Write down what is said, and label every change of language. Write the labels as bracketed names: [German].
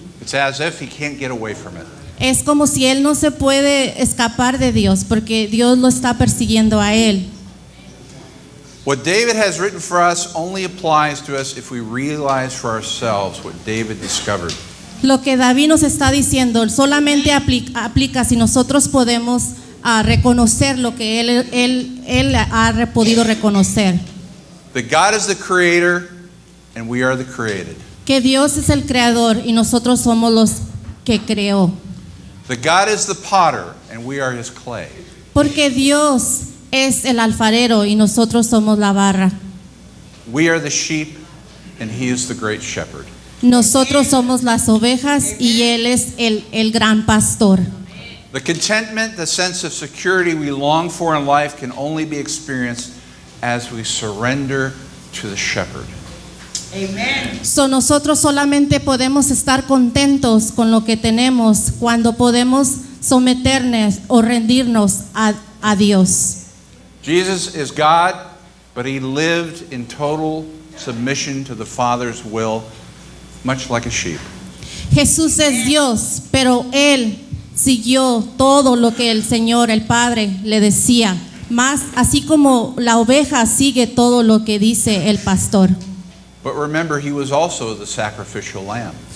[English] It's as if he can't get away from it. [Spanish] Es como si él no se puede escapar de Dios, porque Dios lo está persiguiendo a él. [English] What David has written for us only applies to us if we realize for ourselves what David discovered. [Spanish] Lo que David nos está diciendo solamente aplica si nosotros podemos reconocer lo que él ha podido reconocer. [English] That God is the creator and we are the created. [Spanish] Que Dios es el creador y nosotros somos los que creó. [English] That God is the potter and we are his clay. [Spanish] Porque Dios es el alfarero y nosotros somos la barra. [English] We are the sheep and he is the great shepherd. [Spanish] Nosotros somos las ovejas y él es el gran pastor. [English] The contentment, the sense of security we long for in life can only be experienced as we surrender to the shepherd. [Spanish] So nosotros solamente podemos estar contentos con lo que tenemos cuando podemos someternos o rendirnos a Dios. [English] Jesus is God, but he lived in total submission to the Father's will, much like a sheep. [Spanish] Jesús es Dios, pero él siguió todo lo que el Señor, el Padre, le decía, más así como la oveja sigue todo lo que dice el pastor. [English] But remember, he was also the sacrificial lamb.